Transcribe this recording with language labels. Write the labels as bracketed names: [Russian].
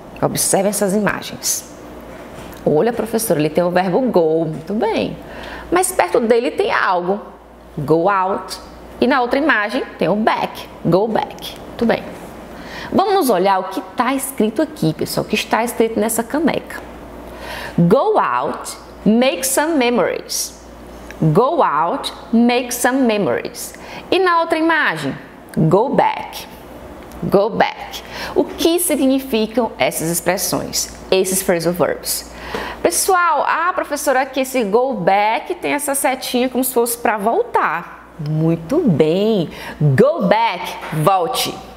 [Portuguese] Observe essas imagens. Olha, professor, ele tem o verbo go, muito bem. Mas perto dele tem algo, go out. E na outra imagem tem o back, go back. Muito bem. Vamos olhar o que está escrito aqui, pessoal, o que está escrito nessa caneca. [English] Go out, make some memories. Go out, make some memories. [Portuguese] E na outra imagem, [English] go back. Go back. [Portuguese] O que significam essas expressões, esses phrasal verbs? Pessoal, professora, aqui esse go back tem essa setinha como se fosse para voltar. Muito bem. [English] Go back, [Portuguese] volte.